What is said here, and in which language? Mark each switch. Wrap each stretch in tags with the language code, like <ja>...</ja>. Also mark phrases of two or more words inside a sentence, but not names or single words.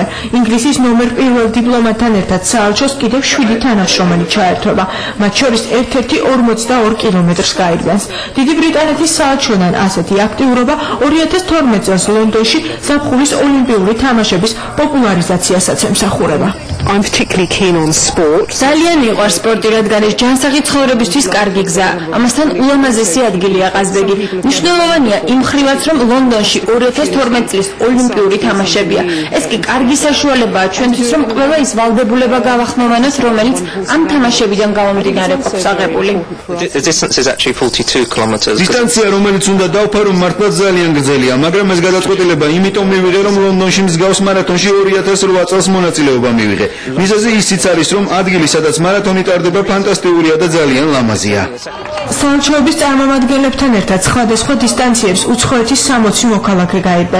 <ka>ინგლისის ნომერ 1 დიპლომატთან ერთად საელჩოს კიდევ 7 თანამშრომელი ჩაერთვება. მათ შორის ერთ-ერთი 42 კილომეტრს გაირბენს. დიდი ბრიტანეთის საელჩოდან ასეთი აქტიურობა 2012 წელს ლონდონში ზაფხულის ოლიმპიური თამაშების პოპულარიზაციასაც ემსახურება.</ka> <en>I'm particularly keen on sport.</en> <ka>ძალიან მიყვარს სპორტი, რადგან ეს ჯანსაღი ცხოვრებისთვის კარგი გზაა. ამასთან ულამაზესი ადგილია ყაზბეგი. მნიშვნელოვანია იმ მხრივაც, რომ ლონდონში 2012 წლის ოლიმპიური თამაშებია. ეს კი კარგი საშუალებაა ჩვენთვის, რომ ყველა ის ვალდებულება გავახმოვანოთ, რომელიც ამ თამაშებიდან გამომდინარე ყოფს აღებული.</ka> <en>The distance is actually 42 kilometers.</en> <ka>დისტანცია, რომელიც უნდა დავფარო, მართლაც ძალიან გრძელია, მაგრამ ეს გადაწყვეტილება იმიტომ მივიღე, რომ ლონდონში მსგავს მარათონში 2008 წელს მონაწილეობა მივიღე. მიზეზი ისიც არის, რომ ადგილი, სადაც მარათონი ტარდება, ფანტასტიკურია და ძალიან ლამაზია. საელჩოების წარმომადგენლებთან ერთად სხვადასხვა დისტანციებს უცხოეთის 60 მოქალაქე გაირბენს.</ka>